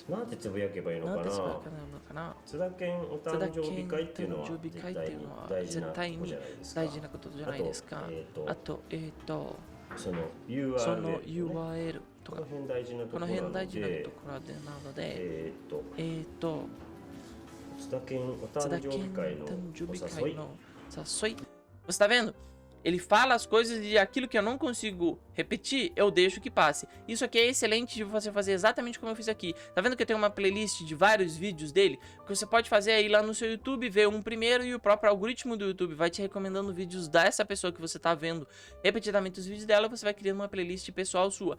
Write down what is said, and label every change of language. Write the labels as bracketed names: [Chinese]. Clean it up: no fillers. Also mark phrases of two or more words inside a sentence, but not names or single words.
[Japanese] なんてつぶやけばいいのかな。津田健お誕生日会っていうのは絶対に大事なことじゃないですか。あとその URL とかこの辺大事なところなので津田健お誕生日会のお誘い。 [Portuguese] Você tá vendo? Ele fala as coisas e aquilo que eu não consigo repetir, eu deixo que passe. Isso aqui é excelente de você fazer exatamente como eu fiz aqui. Tá vendo que eu tenho uma playlist de vários vídeos dele? O que você pode fazer é ir lá no seu YouTube, ver um primeiro e o próprio algoritmo do YouTube vai te recomendando vídeos dessa pessoa que você tá vendo repetidamente os vídeos dela e você vai criando uma playlist pessoal sua.